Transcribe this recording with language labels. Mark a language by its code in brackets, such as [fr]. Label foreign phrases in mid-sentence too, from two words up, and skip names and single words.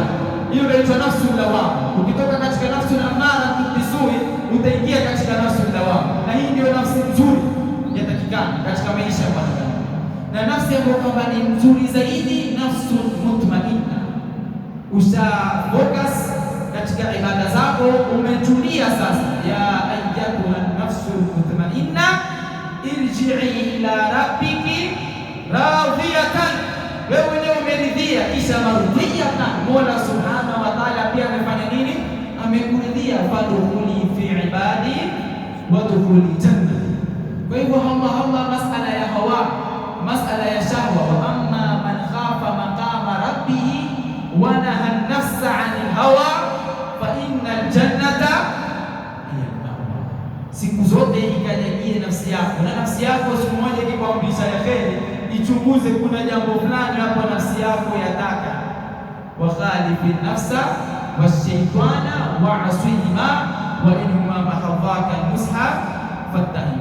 [sw] Hiyo inaitwa [ar] النفس اللوامة. [sw] Ukitoka katika [ar] النفس الأمارة بالسوء, [sw] utaingia katika [ar] النفس اللوامة, [sw] na hii ndio nafsi nzuri yatakikana katika maisha ya mwanadamu. na nafsi ambayo kwamba ni nzuri zaidi, [ar] النفس المطمئنة. [sw] Usha focus katika ibada zako, umetulia sasa. [ar] يا أيتها النفس المطمئنة ارجعي إلى ربك راضية, [sw] wewe ni umeridhia, kisha marudhiyatan. Mola [ar] سبحانه وتعالى [sw] pia amefanya nini? Amekuridhia. [ar] فادخلي في عبادي وادخلي جنتي. [sw] Kwa hivyo Allah masala ya hawa, masala ya shahwa. [ar] وأما من خاف مقام ربه ونهى النفس عن الهوى فإن الجنة هي المأوى. [sw] Siku zote ikajie nafsi yako, na nafsi yako siku moja ikikwambisha ya kheri, ichunguze kuna jambo fulani hapo nafsi yako yataka. [ar] وخالف النفس والشيطان واعصهما وإن هما محضاك المصحف فاتهم.